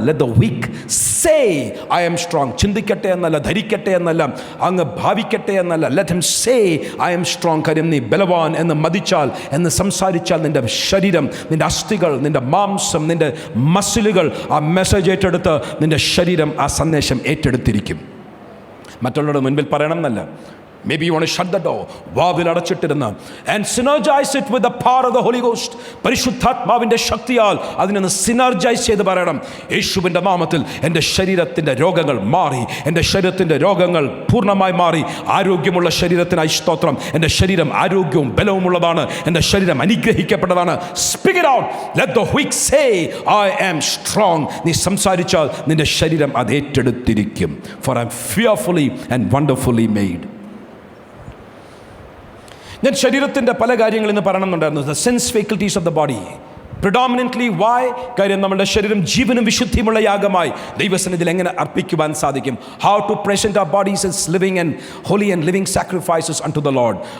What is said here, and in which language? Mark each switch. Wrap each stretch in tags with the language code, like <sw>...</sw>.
<en>Let the weak say I am strong.</en> <ml>ചിന്തിക്കട്ടെ എന്നല്ല, ധരിക്കട്ടെ എന്നല്ല, അങ്ങ് ഭാവിക്കട്ടെ എന്നല്ല.</ml> <en>Let him say I am strong.</en> <ml>കാര്യം നീ ബലവാൻ എന്ന് മതിച്ചാൽ, എന്ന് സംസാരിച്ചാൽ, നിൻ്റെ ശരീരം, നിൻ്റെ അസ്ഥികൾ, നിൻ്റെ മാംസം, നിൻ്റെ മസിലുകൾ ആ മെസ്സേജ് ഏറ്റെടുത്ത് നിൻ്റെ ശരീരം ആ സന്ദേശം ഏറ്റെടുത്തിരിക്കും. മറ്റുള്ളവരുടെ മുൻപിൽ പറയണം എന്നല്ല,</ml> <en>Maybe you want to shut the door.</en> <ml>വാതിൽ അടച്ചിട്ടിരുന്ന്</ml> <en>and synergize it with the power of the Holy Ghost.</en> <ml>പരിശുദ്ധാത്മാവിൻ്റെ ശക്തിയാൽ അതിനൊന്ന് സിനർജൈസ് ചെയ്ത് പറയണം, യേശുവിൻ്റെ നാമത്തിൽ എൻ്റെ ശരീരത്തിൻ്റെ രോഗങ്ങൾ മാറി, എൻ്റെ ശരീരത്തിൻ്റെ രോഗങ്ങൾ പൂർണ്ണമായി മാറി. ആരോഗ്യമുള്ള ശരീരത്തിനായി സ്തോത്രം. എൻ്റെ ശരീരം ആരോഗ്യവും ബലവുമുള്ളതാണ്. എൻ്റെ ശരീരം അനുഗ്രഹിക്കപ്പെട്ടതാണ്.</ml> <en>Speak it out. Let the weak say, I am strong.</en> <ml>നീ സംസാരിച്ചാൽ നിന്റെ ശരീരം അത് ഏറ്റെടുത്തിരിക്കും.</ml> <en>For I am fearfully and wonderfully made.</en> <ml>ഞാൻ ശരീരത്തിൻ്റെ പല കാര്യങ്ങൾ ഇന്ന് പറയണമെന്നുണ്ടായിരുന്നു.</ml> <en>The sense faculties of the body predominantly. Why?</en> <ml>കാര്യം നമ്മുടെ ശരീരം ജീവനും വിശുദ്ധിയുമുള്ള യാഗമായി ദൈവസന്നിധിയിൽ എങ്ങനെ അർപ്പിക്കുവാൻ സാധിക്കും?</ml> <en>How to present our bodies as living and holy and living sacrifices unto the lord.</en>